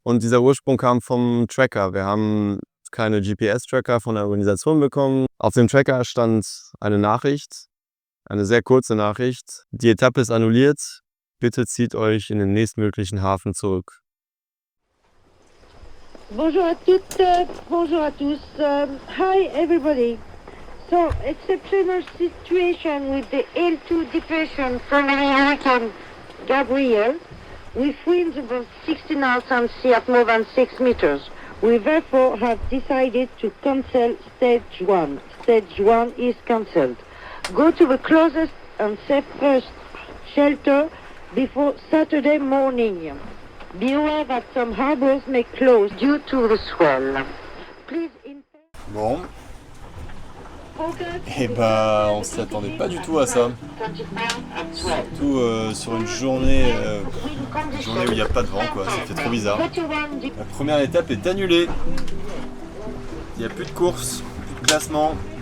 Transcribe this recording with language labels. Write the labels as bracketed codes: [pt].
[de] Und dieser Ursprung kam vom Tracker. Wir haben keine GPS-Tracker von der Organisation bekommen. Auf dem Tracker stand eine Nachricht, eine sehr kurze Nachricht. Die Etappe ist annulliert. Bitte zieht euch in den nächstmöglichen Hafen zurück. [fr] Bonjour à toutes, bonjour à tous. [en] Hi everybody. So, exceptional situation with the L2 depression from the Hurricane Gabriel, with winds above 60 knots and sea at more than 6 meters. We therefore have decided to cancel stage 1. Stage 1 is cancelled. Go to the closest and safest shelter before Saturday morning. Be aware that some harbors may close due to the swell. Please [fr] Bon, et bah on s'y attendait pas du tout à ça. Surtout sur une journée où il n'y a pas de vent, quoi. Ça fait trop bizarre. La première étape est annulée. Il n'y a plus de course, plus de classement.